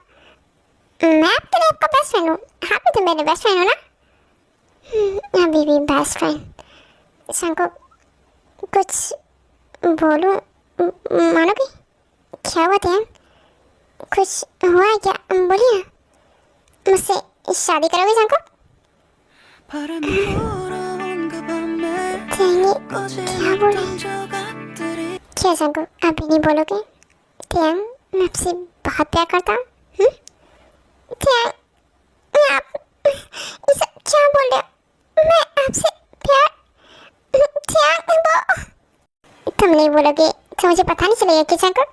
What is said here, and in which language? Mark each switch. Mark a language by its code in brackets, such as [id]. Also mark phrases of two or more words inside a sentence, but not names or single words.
[hi] मैं आपके लिए आपका [en] best friend [hi] हूँ। हाँ भी तुम मेरे [en] best friend [hi] हो ना? अभी भी [en] best friend. [hi] जंकुक, कुछ बोलूं मानोगे? क्या हुआ टेयंग? कुछ हुआ है क्या? बोलिए ना। मुझसे शादी करोगे जंकुक? [ko] 바람이 불어온가 밤에 [hi] टेयंग, [ko] 꺼진 [hi] क्या बोले? [ko] 어떤 조각들이 [hi] क्या जंकुक, अभी नहीं बोलोगे? टेयंग, मैं आपसे बहुत प्यार करता हूँ। टेयंग, आप ये सब क्या बोल रहे हो? मैं आपसे प्यार, टेयंग वो तुम नहीं बोलोगे तो मुझे पता नहीं चलेगा कि जंकुक?